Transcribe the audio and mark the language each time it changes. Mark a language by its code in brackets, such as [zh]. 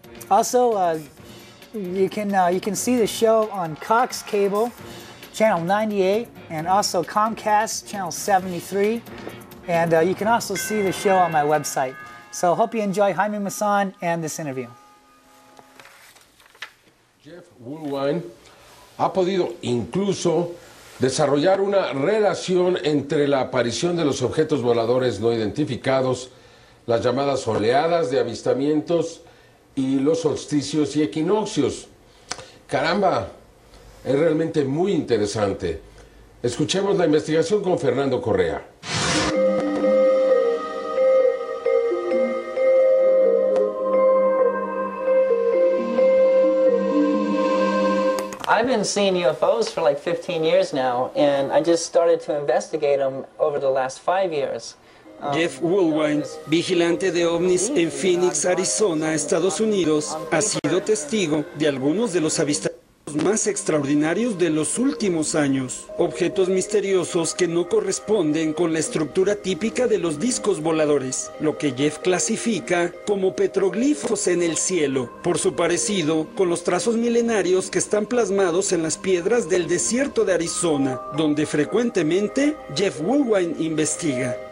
[en] Also, you can see the show on Cox Cable, channel 98, and also Comcast, channel 73. And you can also see the show on my website. So hope you enjoy Jaime Maussan and this interview. [es] Jeff Woolwine ha podido incluso desarrollar una relación entre la aparición de los objetos voladores no identificados, las llamadas oleadas de avistamientos y los solsticios y equinoccios. Caramba, es realmente muy interesante. Escuchemos la investigación con Fernando Correa. [en] I've been seeing UFOs for like 15 years now, and I just started to investigate them over the last 5 years. [es] Jeff Woolwine, vigilante de ovnis en Phoenix, Arizona, Estados Unidos, ha sido testigo de algunos de los avistamientos más extraordinarios de los últimos años. Objetos misteriosos que no corresponden con la estructura típica de los discos voladores, lo que Jeff clasifica como petroglifos en el cielo, por su parecido con los trazos milenarios que están plasmados en las piedras del desierto de Arizona, donde frecuentemente Jeff Woolwine investiga.